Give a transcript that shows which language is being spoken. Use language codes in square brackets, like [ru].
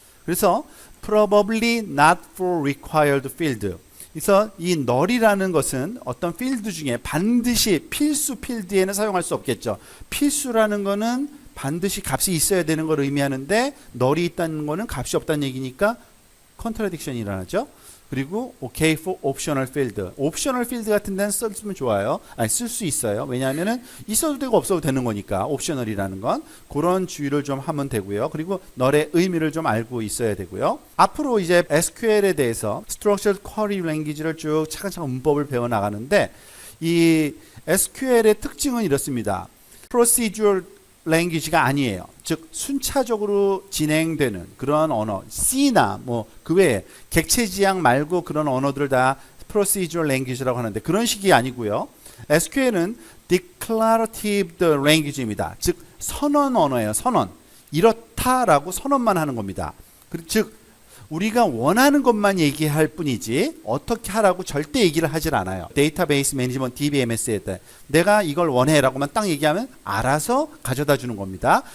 [ko] 그래서 [en] probably not for required field. [ko] 그래서 이 null이라는 것은 어떤 필드 중에 반드시 필수 필드에는 사용할 수 없겠죠. 필수라는 거는 반드시 값이 있어야 되는 걸 의미하는데 null이 있다는 거는 값이 없다는 얘기니까 컨트라딕션이 일어나죠. 그리고 [en] OK for optional field. [ko] 옵셔널 필드 같은 데는 쓰면 좋아요. 아니 쓸 수 있어요. 왜냐하면은 있어도 되고 없어도 되는 거니까 옵셔널이라는 건 그런 주의를 좀 하면 되고요. 그리고 널의 의미를 좀 알고 있어야 되고요. 앞으로 이제 SQL에 대해서 Structured Query Language를 쭉 차근차근 문법을 배워 나가는데 이 SQL의 특징은 이렇습니다. Procedural 랭귀지가 아니에요. 즉 순차적으로 진행되는 그런 언어, C나 뭐 그 외에 객체지향 말고 그런 언어들을 다 procedural language라고 하는데 그런 식이 아니고요. SQL은 declarative language입니다. 즉 선언 언어예요. 선언. 이렇다라고 선언만 하는 겁니다. 즉 우리가 원하는 것만 얘기할 뿐이지 어떻게 하라고 절대 얘기를 하질 않아요. 데이터베이스 매니지먼트 DBMS에 때 내가 이걸 원해라고만 딱 얘기하면 알아서 가져다 주는 겁니다.